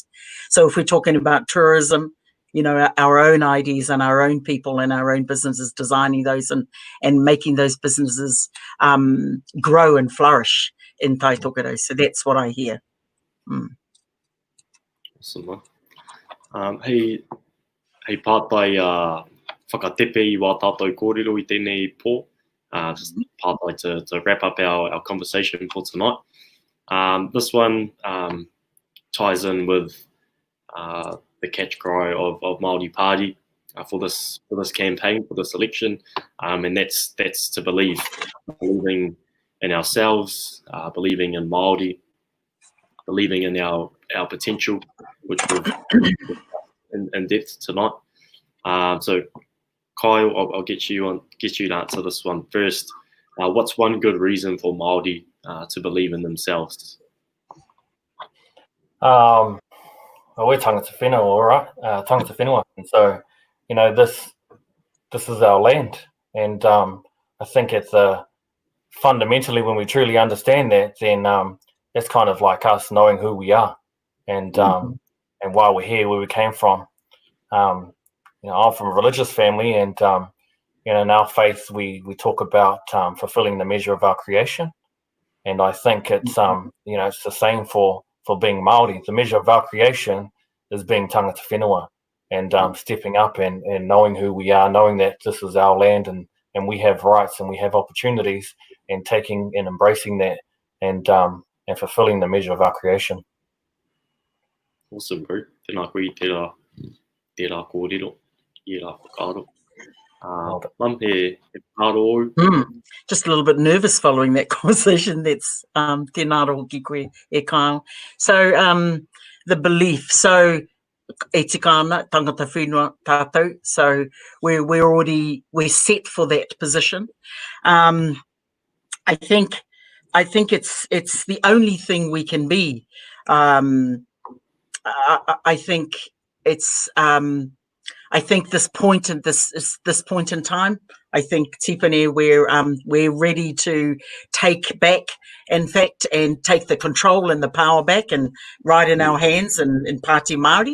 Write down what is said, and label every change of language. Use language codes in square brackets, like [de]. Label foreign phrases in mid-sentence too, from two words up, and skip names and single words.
[en] So if we're talking about tourism, you know, our own ideas and our own people and our own businesses, designing those and making those businesses grow and flourish in Tai Tokerau. So that's what I hear. Awesome. [mi] Hei pātai whakatepe I wā tātou kōrero I tēnei pō. [en] Just pātai to wrap up our conversation for tonight. This one ties in with the catch cry of Māori Party for this campaign, for this election, and that's to believing in ourselves, believing in Māori, believing in our potential, which we'll in depth tonight. So Kyle, I'll get you to answer this one first. What's one good reason for Māori to believe in themselves? We're [mi] tangata whenua, [en] all right, [mi] tangata whenua, [en] and so you know this is our land, and I think it's fundamentally when we truly understand that, then that's kind of like us knowing who we are, and why we're here, where we came from. You know, I'm from a religious family, and you know, in our faith we talk about fulfilling the measure of our creation, and I think it's you know, it's the same for being Māori. The measure of our creation is being [mi] tangata whenua [en] and stepping up and knowing who we are, knowing that this is our land and we have rights and we have opportunities, and taking and embracing that and fulfilling the measure of our creation. Awesome, bro. [mi] Tēnā koe I tērā kōrero, I rā whakaaro. [en] Just a little bit nervous following that conversation. [mi] That's tēnā hoki koe e Kyle. [en] So the belief. [mi] So e tikana tangata whenua tātou. [en] So we're set for that position. I think it's the only thing we can be. I think it's. I think this point in time, I think Tipene, we're ready to take back, in fact, and take the control and the power back and right in our hands and in Pāti Māori.